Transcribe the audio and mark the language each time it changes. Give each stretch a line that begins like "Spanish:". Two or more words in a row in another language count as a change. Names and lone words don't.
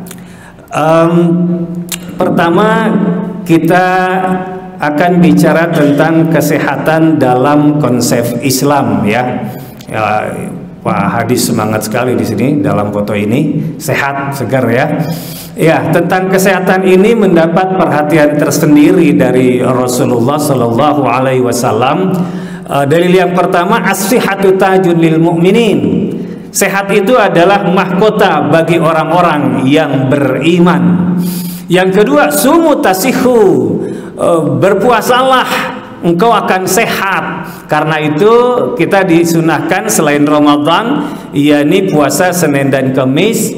Indonesian: Pertama kita akan bicara tentang kesehatan dalam konsep Islam ya. Pak Hadi semangat sekali di sini dalam foto ini, sehat segar ya. Ya, tentang kesehatan ini mendapat perhatian tersendiri dari Rasulullah
Arabic: صلى الله عليه وسلم.
Indonesian: Dalil yang pertama,
Arabic: الصحة تاج للمؤمنين.
Indonesian: Sehat itu adalah mahkota bagi orang-orang yang beriman. Yang kedua,
Arabic: صوموا تصحوا,
Indonesian: berpuasalah engkau akan sehat. Karena itu kita disunahkan selain Ramadan, yakni puasa Senin dan Kamis.